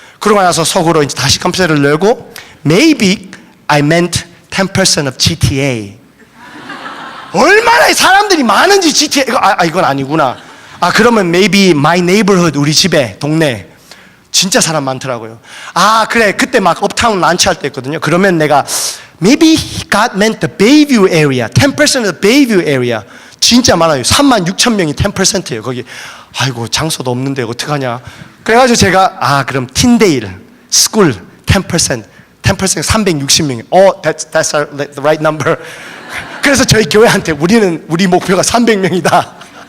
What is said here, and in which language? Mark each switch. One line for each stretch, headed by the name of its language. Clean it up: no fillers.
Korean: 그러고 나서 속으로 이제 다시 컴퓨터를 열고
English: Maybe I meant 10% of GTA.
Korean: 얼마나 사람들이 많은지 GTA 이건 아니구나. 그러면
English: maybe my neighborhood,
Korean: 우리 집에 동네 진짜 사람 많더라고요. 그래 그때 막 업타운 란치할 때 했거든요. 그러면 내가
English: maybe God meant the Bayview area, 10% of the Bayview area.
Korean: 진짜 많아요. 36,000명이 10%예요. 거기 아이고 장소도 없는데 어떡하냐. 그래가지고 제가 그럼 틴데일 스쿨 10% 360명이
English: that's the right number.
Korean: 그래서 저희 교회한테 우리 목표가 300명이다.